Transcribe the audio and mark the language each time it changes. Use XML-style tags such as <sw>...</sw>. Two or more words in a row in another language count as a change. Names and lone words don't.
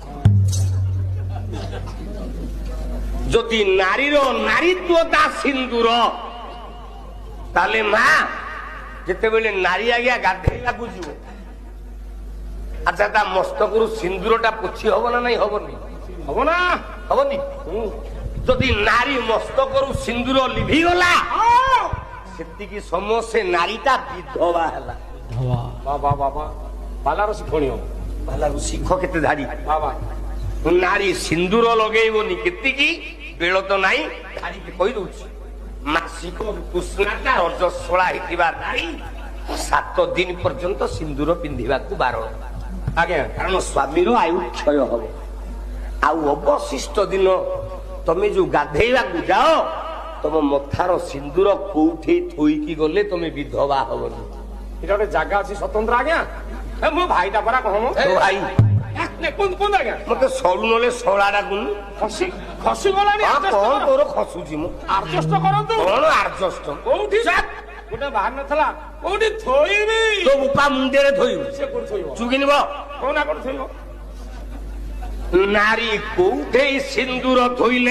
<or>ଯଦି ନାରୀର ନାରୀତ୍ୱତା ସିନ୍ଦୁର ତାହେଲେ ମା ଯେତେବେଳେ ନାରୀ ଆଜ୍ଞା ଗାଧେଇବାକୁ ଯିବ ଆଚ୍ଛା ତା ମସ୍ତକରୁ ସିନ୍ଦୁରଟା ପୋଛି ହବ ନା ନାଇଁ ହବନି ହବ ନା ହବନି ଯଦି ନାରୀ ମସ୍ତକରୁ ସିନ୍ଦୁର ଲିଭିଗଲା ସେତିକି ସମୟ ସେ ନାରୀଟା ବିଧବା ହେଲା ବାବା ବାବା ବାଲାର ଶିକ୍ଷଣୀୟ ବାଲାରୁ ଶିଖ କେତେ ଧାଡି বাবা ନାରୀ ସିନ୍ଦୁର ଲଗେଇବନି କେତିକି ବେଳ ତ ନାହିଁ ଧାଡିକି କହିଦଉଛି ମାସିକ କୃଷ୍ଣାଟା ରଜସ୍ୱଳା ହେଇଥିବା ନାରୀ 7 ଦିନ ପର୍ଯ୍ୟନ୍ତ ସିନ୍ଦୁର ପିନ୍ଧିବାକୁ ବାରଣ আজ্ঞা କାରଣ ସ୍ୱାମୀର ଆୟୁ କ୍ଷୟ ହବ ଆଉ ଅବଶିଷ୍ଟ ଦିନ ତମେ ଯୋଉ ଗାଧେଇବାକୁ ଯାଅ ତମ ମଥାର ସିନ୍ଦୁର କୋଉଠି ଥୋଇକି ଗଲେ ତମେ ବିଧବା ହବନି এটা ଗୋଟେ ଜାଗା ଅଛି ସ୍ୱତନ୍ତ୍ର ଆଜ୍ଞା ମୋ ଭାଇଟା ପରା କହ ତୋ ଭାଇ କୋନ କୋନ ଆଜ୍ଞା ମତେ ସରୁ ନହେଲେ ଶଳା ଡାକୁନି ଖସି ଖସି ଗଲାଣି କଣ ତୋର ଖସୁଛି ମୁଁ ଆଡଜଷ୍ଟ କରନ୍ତୁ କଣ ଆଡଜଷ୍ଟ କୋଉଠି ଗୋଟେ ବାହାର ନଥିଲା କୋଉଠି ଥୋଇବି ତୋ ଉପା ମୁଣ୍ଡରେ ଥୋଇବୁ ସେ କୋଉଠି ଥୋଇବ ଚୁଗିନିବ କୋଉ ନା କୋଉଠି ଥୋଇବ ନାରୀ କୋଉଠି ସିନ୍ଦୁର ଥୋଇଲେ</or>